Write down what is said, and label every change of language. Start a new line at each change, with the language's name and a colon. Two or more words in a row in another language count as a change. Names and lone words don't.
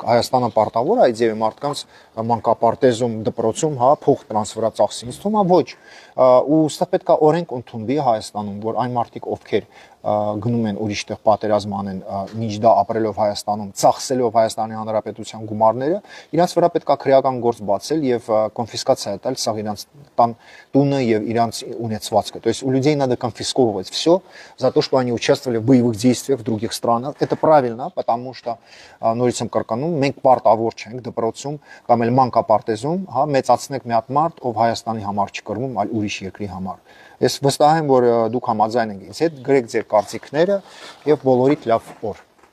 Armenian: Հայաստանը պարտավոր է այդ ձևի մարդկանց մանկապարտեզում, դպրոցում, հա, փող տրանս վրա ծախսի։ Ինձ թվում է ոչ, ու սա պետք է օրենք ընդունվի Հայաստանում, որ այն մարդիկ, ովքեր գնում են ուրիշ տեղ պատերազմ անեն, միջդա ապրելով Հայաստանում, ծախսելով Հայաստանի Հանրապետության գումարները, իրանց վրա պետք է քրեական գործ բացել եւ կոնֆիսկացիա տալ սա իրանց տան տունը եւ իրանց ունեցվածքը.
Russian: То есть у людей надо конфисковывать все за то, что они участвовали в боевых действиях в других странах. Это правильно, потому что
Armenian: նորից եմ կրկնում, մենք պարտավոր չենք դպրոցում կամ էլ մանկապարտեզում, հա, մեծացնենք մի հատ մարդ, ով Հայաստանի համար չկռվում, այլ ուրիշ երկրի համար։ Ես վստահ եմ, որ դուք համաձայն եք ինձ հետ, գրեք ձեր կարծիքները եւ բոլորիդ լավ օր։